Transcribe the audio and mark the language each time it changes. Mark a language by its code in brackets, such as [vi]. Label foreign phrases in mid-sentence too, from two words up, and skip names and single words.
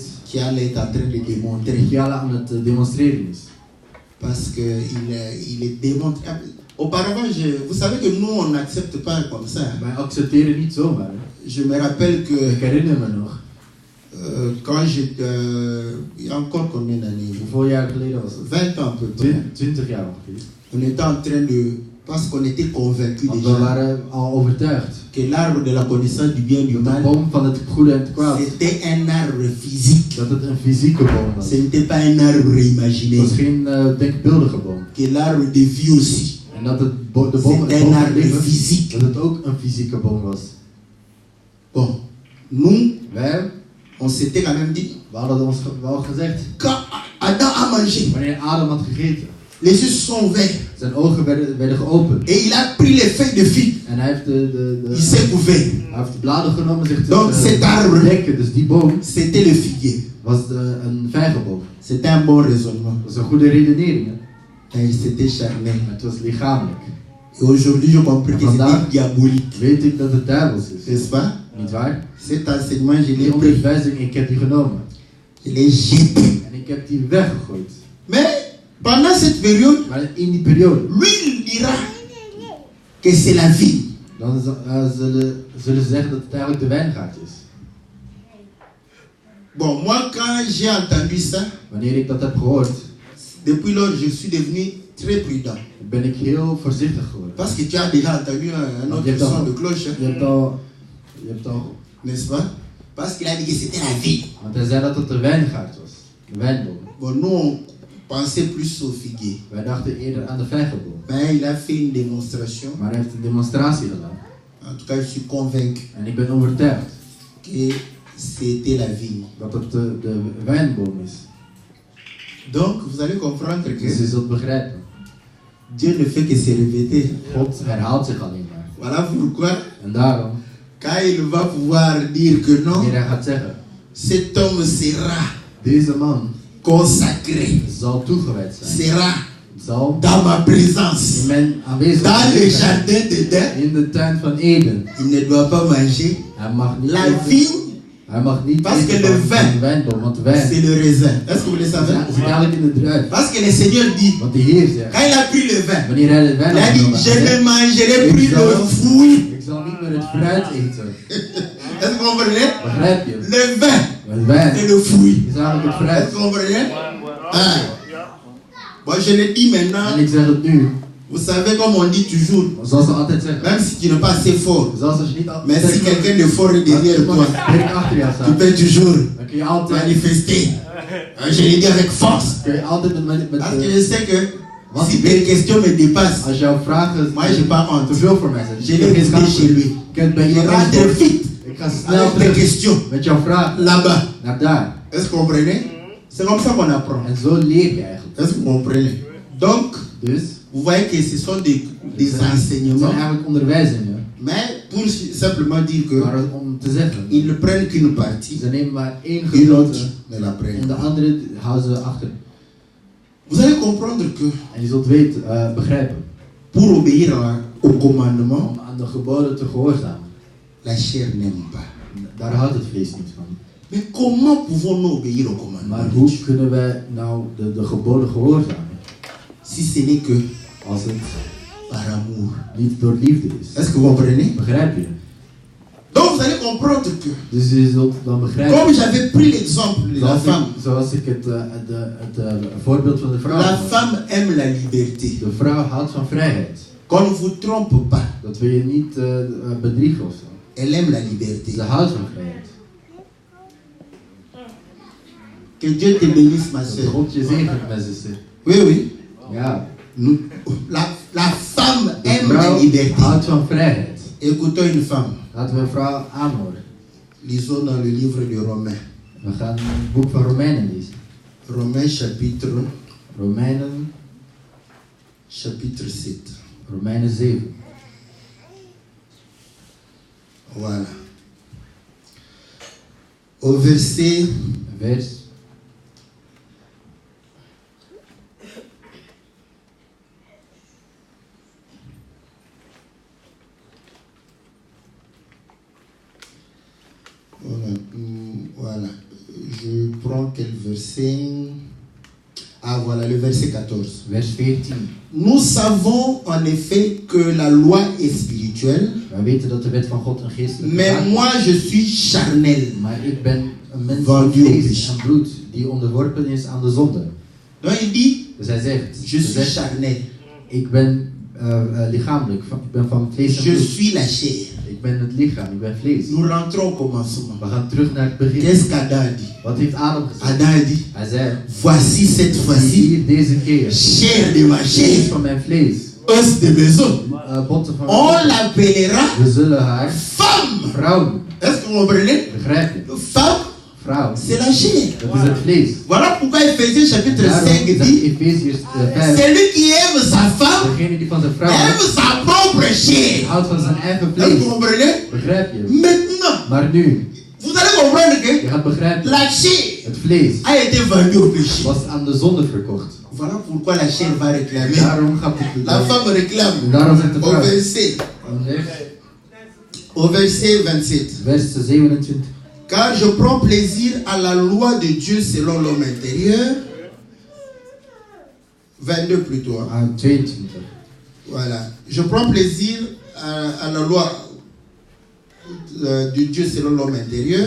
[fr] qui allait être en train de démontrer. [nl] Michiala aan het demonstreren is. [fr] Parce qu'il est démontré. Auparavant, vous savez que nous, on n'accepte pas comme ça. [nl] Wij accepteren niet zomaar. Hè. [fr] Je me rappelle que [nl] Ik herinner me nog, [fr] quand j'étais... il y a encore combien d'années? [nl] hoeveel jaar geleden was het? [fr] 20 ans à peu près. [nl] 20 jaar ongeveer. [fr] On était en train de... Parce qu'on était convaincus [nl] Want we [fr] déjà [nl] waren al overtuigd. [fr] que l'arbre de la connaissance du bien et du [nl] Dat de [fr] mal, [nl] boom van het goede en het kwaad, [fr] c'était un arbre physique. [nl] dat het een fysieke boom was. [fr] Ce n'était pas un arbre [nl] Het [fr] imaginaire. [nl] was geen denkbeeldige boom. [fr] Que l'arbre de vie aussi, [nl] En dat het de boom, [fr] c'est [nl] het [fr] un [nl] boom van [fr] arbre [nl] leven, [fr] physique. [nl] dat het ook een fysieke boom was. [fr] Bon, nous, [nl] Wij, [fr] on s'était quand même dit, [nl] we hadden ons wel gezegd, [fr] quand Adam a mangé, [nl] wanneer Adam had gegeten, [fr] les yeux se sont ouverts [nl] zijn ogen werden geopend. [fr] et il a pris les feuilles de figue. [nl] En hij heeft [fr] Il s'est couvert. [nl] hij heeft de bladeren genomen zich [fr] Donc, cet arbre, [nl] dekken. Dus die boom [fr] c'était le figuier. [nl] was een vijgenboom. [fr] C'était un bon raisonnement. [nl] Dat is een goede redenering. Hè? [fr] Et c'était charnel. [nl] Maar het was lichamelijk. [fr] Et aujourd'hui, je comprends que [nl] Vandaag [fr] c'était diabolique. [nl] weet ik dat het duivels is. [fr] N'est-ce pas? [nl] Niet waar? [fr] Cet enseignement, je l'ai [nl] Die [fr] pris. [nl] onderwijzing, ik heb die genomen. [fr] Je l'ai jeté. [nl] En ik heb die weggegooid. [fr] Mais pendant cette période, [nl] Maar in die periode, [fr] lui, il dira que c'est la vie. [nl] dan zullen ze zeggen dat het eigenlijk de wijngaard is. [fr] Bon, moi, quand j'ai entendu ça, [nl] Wanneer ik dat heb gehoord, [fr] depuis lors, je suis devenu très prudent. [nl] ben ik heel voorzichtig geworden. [fr] Parce que tu as déjà entendu un autre J'attends. son de cloche, hein, [nl] Je hebt al, [fr] n'est-ce pas? Parce qu'il a dit que c'était la vie. [nl] want hij zei dat het de wijngaard was. De wijnboom. [fr] Bon, nous, on pensait plus au figuier. [nl] Wij dachten eerder aan de vijgenboom. [fr] Mais il a fait une démonstration. [nl] Maar hij heeft een demonstratie gedaan. [fr] En tout cas, je suis convaincu [nl] En ik ben overtuigd [fr] que c'était la vigne. [nl] dat het de wijnboom is. [fr] Donc, vous allez comprendre [nl] Dus je [fr] que [nl] zult begrijpen. [fr] Dieu ne fait que se répéter. [nl] God herhaalt zich alleen maar. [fr] Voilà pourquoi, [nl] En daarom, [fr] quand il va pouvoir dire que non, [nl] wanneer hij gaat zeggen, [fr] cet homme sera [nl] deze man [fr] consacré, [nl] zal toegewijd zijn. [fr] sera [nl] Zal [fr] dans ma présence, [nl] in mijn [fr] dans le [nl] aanwezigheid zijn. [fr] jardin d'Éden, [nl] In de tuin van Eden. [fr] il ne doit pas manger [nl] Hij mag niet [fr] la [nl] eten [fr] vigne [nl] Hij mag niet [fr] Parce que [nl] eten [fr] le [nl] van [fr] vin, [nl] de wijnboom, want de wijn [fr] c'est le raisin. Est-ce que vous le savez? [nl] zit eigenlijk in de druif. [fr] Parce que le Seigneur dit, [nl] Want de Heer zegt, [fr] quand il a pris le vin, [nl] wanneer hij de wijn [fr] il a [nl] had [fr] dit, [nl] genomen, [fr] je [nl] hij [fr] ne [nl] zegt, [fr] mangerai plus le fruit. [nl] ik zal niet meer het fruit eten. [fr] Est-ce que vous comprenez? [nl] Begrijp je? [fr] Le vin, [nl] Het wijn [fr] c'est le fruit. [nl] is eigenlijk het [fr] Est-ce [nl] fruit. [fr] que vous comprenez? Ah. Bon, je le dis maintenant, [nl] En ik zeg het nu, [fr] vous savez comme on dit toujours, [nl] zoals ze altijd zeggen, [fr] même si tu n'es pas assez fort, [nl] zelfs als je niet [fr] mais si [nl] altijd [fr] quelqu'un de fort est derrière toi, [nl] sterk achter jou [fr] tu [nl] staat, [fr] peux toujours [nl] dan kun je altijd, [fr] manifester. Je le dis avec force. [nl] kun je altijd met [fr] Parce que je sais que [nl] Want [fr] si [nl] ik [fr] tes [nl] weet, [fr] questions me dépassent, [nl] als jouw vragen [fr] moi j'ai pas [nl] te [fr] honte. [nl] veel voor mij zijn, [fr] Je [nl] ik heb [fr] l'ai [nl] geen [fr] écouté [nl] schaamte. [fr] chez lui. [nl] Ik heb bij [fr] Je [nl] je [fr] rentre vite [nl] Ik ga snel [fr] avec tes [nl] terug [fr] questions [nl] met jouw vragen [fr] là-bas. [nl] naar daar. [fr] Est-ce que vous comprenez? C'est comme ça qu'on apprend. [nl] En zo leer je eigenlijk. [fr] Est-ce que vous comprenez? Donc, [nl] Dus, [fr] vous voyez que ce sont des [nl] het zijn [fr] enseignements, [nl] eigenlijk onderwijzingen. [fr] mais pour simplement dire que [nl] Maar om te zeggen, [fr] ils ne prennent qu'une partie, [nl] ze nemen maar één [fr] une [nl] gedeelte [fr] autre ne la [nl] en [fr] prennent [nl] de [fr] pas. [nl] andere houden ze achter. [fr] Vous allez comprendre que [nl] En je zult weten, begrijpen, [fr] pour obéir au commandement, [nl] om aan de geboden te gehoorzamen. [fr] la chair n'aime pas. [nl] Daar houdt het vlees niet van. [fr] Mais comment pouvons-nous obéir au commandement [nl] Maar [fr] de [nl] hoe [fr] Dieu [nl] kunnen wij nou de geboden gehoorzamen? [fr] si ce n'est que [nl] Als het [fr] par amour? [nl] niet door liefde is. [fr] Est-ce que vous comprenez? [nl] Begrijp je? [fr] Donc vous allez comprendre que, [nl] Dus je zult dan begrijpen. [fr] comme j'avais pris l'exemple de la femme, [nl] Zoals ik het voorbeeld van de vrouw [fr] la [nl] had. [fr] femme aime la liberté. [nl] De vrouw houdt van vrijheid. [fr] Qu'on ne vous trompe pas, [nl] Dat wil je niet bedriegen of zo. [fr] elle aime la liberté. [nl] Ze houdt van vrijheid. [fr] Que Dieu te bénisse, ma [nl] Dat [fr] soeur. [nl] God je zegent, mijn zuster. [fr] Oui, oui. [nl] Ja. [fr] La femme [nl] De [fr] aime la [nl] vrouw [fr] liberté. [nl] houdt van vrijheid. [fr] Écoutons une femme. [nl] Laten we een vrouw aanhoren. [fr] Lisons dans le livre de Romains. [nl] We gaan het boek van Romeinen lezen. [fr] Romains chapitre [nl] Romeinen [fr] 7. [nl] Romeinen 7. [fr] Voilà. Au verset [nl] Vers [fr] voilà. Je prends quel verset? Ah voilà, le verset 14. [nl] vers 14. [fr] Nous savons en effet que la loi est spirituelle, [nl] Wij weten dat de wet van God een geestelijke [fr] mais [nl] zaak is. [fr] moi je suis charnel. [nl] Maar ik ben een mens Van van die vlees opties. en bloed die onderworpen is aan de zonde. [fr] Donc il dit, [nl] Dus hij zegt, [fr] je suis charnel. [nl] ik ben lichamelijk, ik ben van vlees en [fr] Je [nl] bloed. [fr] suis la chair. [nl] Ik ben het lichaam, ik ben vlees. [fr] Nous rentrons au commencement. [nl] We gaan terug naar het begin. [fr] Qu'est-ce qu'Adam a dit? [nl] Wat heeft Adam gezegd? [fr] Adam a dit, [nl] Hij zei, [fr] voici cette fois-ci, [nl] hier deze keer, [fr] chair de ma [nl] vlees [fr] chair, [nl] van mijn vlees, [fr] os de maison. [nl] botten van [fr] On [nl] mijn vlees. [fr] l'appellera [nl] We zullen haar [fr] femme. [nl] vrouw noemen. [fr] Est-ce que vous comprenez? [nl] Begrijp je? [fr] Femme, [nl] Vrouw, [fr] c'est la chair. [nl] dat is het vlees. [fr] Voilà pourquoi Ephésiens chapitre [nl] Daarom [fr] 5 [nl] zegt dit, Efeziërs 5, [fr] celui qui aime sa femme, [nl] degene die van zijn vrouw [fr] aime sa propre chair. [nl] houdt van zijn eigen [fr] Est-ce que [nl] vlees. [fr] vous comprenez? [nl] Begrijp je? [fr] Maintenant, [nl] Maar nu, [fr] vous allez comprendre que [nl] je gaat begrijpen, [fr] la chair [nl] het vlees [fr] a été vendue au péché. [nl] was aan de zonde verkocht. [fr] Voilà pourquoi la chair va réclamer. [nl] Daarom gaat het [fr] La femme réclame. [nl] daarom zegt de [fr] Au [nl] vrouw. [fr] verset, au verset 27. [nl] Vers 27. [fr] Car je prends plaisir à la loi de Dieu selon l'homme intérieur. 22 plutôt. Hein. [nl] Aan 22. [fr] Voilà. Je prends plaisir à la loi de Dieu selon l'homme intérieur.